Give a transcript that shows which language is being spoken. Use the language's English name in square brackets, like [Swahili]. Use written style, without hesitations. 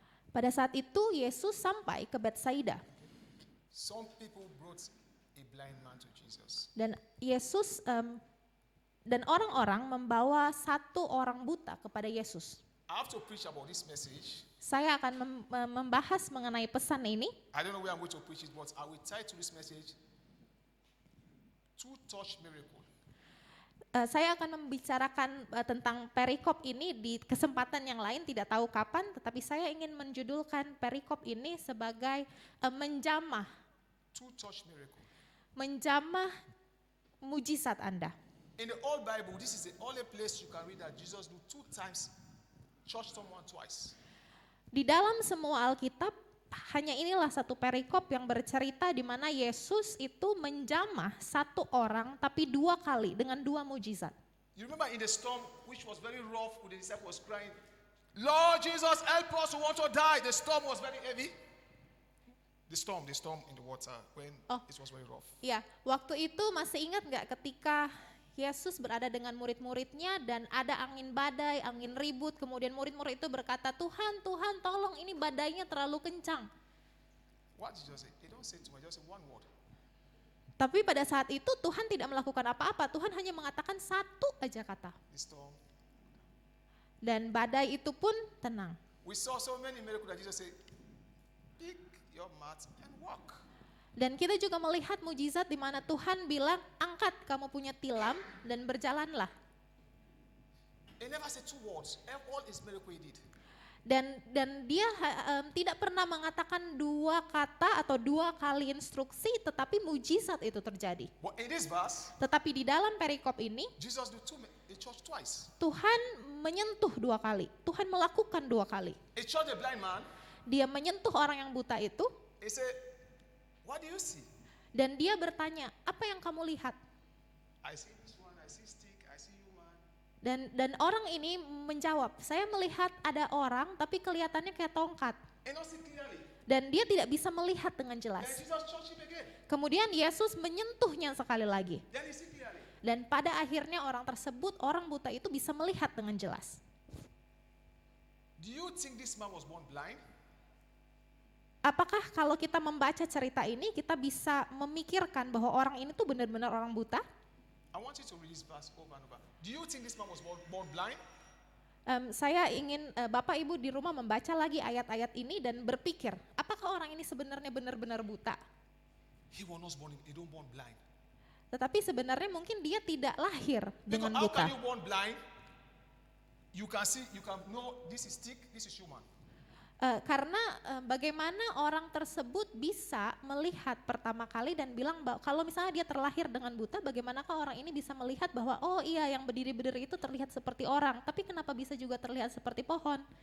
[Indonesian] Pada saat itu Yesus sampai ke Betsaida. [English] Some people brought a blind man to Jesus. [Indonesian] Dan Yesus dan orang-orang membawa satu orang buta kepada Yesus. [English] I have to preach about this message. [Indonesian] Saya akan membahas mengenai pesan ini. [English] I don't know where I'm going to preach it, but I will title this message, Two-Touch Miracle. [Indonesian] Saya akan membicarakan tentang perikop ini di kesempatan yang lain, tidak tahu kapan, tetapi saya ingin menjudulkan perikop ini sebagai menjamah. [English] Two-Touch Miracle. [Indonesian] Menjamah mujizat Anda. [English] In the old Bible, this is the only place you can read that Jesus do 2 times, touch someone twice. [Indonesian] Di dalam semua Alkitab, hanya inilah satu perikop yang bercerita di mana Yesus itu menjamah satu orang tapi 2 kali dengan 2 mujizat. [English] You remember in the storm, which was very rough, with the disciples crying, Lord Jesus, help us, we want to die. The storm was very heavy. The storm in the water when it was very rough. [Indonesian] Ya, waktu itu masih ingat nggak ketika Yesus berada dengan murid-muridnya dan ada angin badai, angin ribut, kemudian murid-murid itu berkata, Tuhan, Tuhan tolong ini badainya terlalu kencang. [English] What did Jesus say? They don't say too much, just say one word. [Indonesian] Tapi pada saat itu Tuhan tidak melakukan apa-apa, Tuhan hanya mengatakan satu aja kata. [English] The storm. [Indonesian] Dan badai itu pun tenang. [English] We saw so many miracles that Jesus said, pick your mat and walk. [Indonesian] Dan kita juga melihat mujizat di mana Tuhan bilang, angkat kamu punya tilam dan berjalanlah. [English] He never said 2 words. All his miracle he did. [Indonesian] Dan dia tidak pernah mengatakan 2 kata atau 2 kali instruksi, tetapi mujizat itu terjadi. [English] But in this verse, [Indonesian] Tetapi di dalam perikop ini, [English] Jesus do he touched twice. [Indonesian] Tuhan menyentuh 2 kali. Tuhan melakukan 2 kali. [English] He touched the blind man. [Indonesian] Dia menyentuh orang yang buta itu, [English] He said, what do you see? [Indonesian] dan dia bertanya, apa yang kamu lihat? [English] I see this one, I see stick, I see human. [Indonesian] Dan orang ini menjawab, saya melihat ada orang tapi kelihatannya kayak tongkat. [English] And not see clearly. [Indonesian] Dan dia tidak bisa melihat dengan [English] Then [Indonesian] jelas. [English] Jesus touched him again. [Indonesian] Kemudian Yesus menyentuhnya sekali lagi. [English] Then he see clearly. [Indonesian] Dan pada akhirnya orang tersebut, orang buta itu bisa melihat dengan jelas. [English] Do you think this man was born blind? [Indonesian] Apakah kalau kita membaca cerita ini, kita bisa memikirkan bahwa orang ini tuh benar-benar orang buta? [English] I want you to read this verse over and over. Do you think this man was born blind? [Indonesian] Saya ingin Bapak Ibu di rumah membaca lagi ayat-ayat ini dan berpikir, apakah orang ini sebenarnya benar-benar buta? [English] He was not born, he don't born blind. [Indonesian] Tetapi sebenarnya mungkin dia tidak lahir [English] Because [Indonesian] dengan [English] how [Indonesian] buta. [English] can you born blind? You can see, you can know this is stick, this is human. [Indonesian] Karena bagaimana orang tersebut bisa melihat pertama kali dan bilang bahwa kalau misalnya dia terlahir dengan buta, bagaimanakah orang ini bisa melihat bahwa oh iya yang berdiri-berdiri itu terlihat seperti orang, tapi kenapa bisa juga terlihat seperti pohon?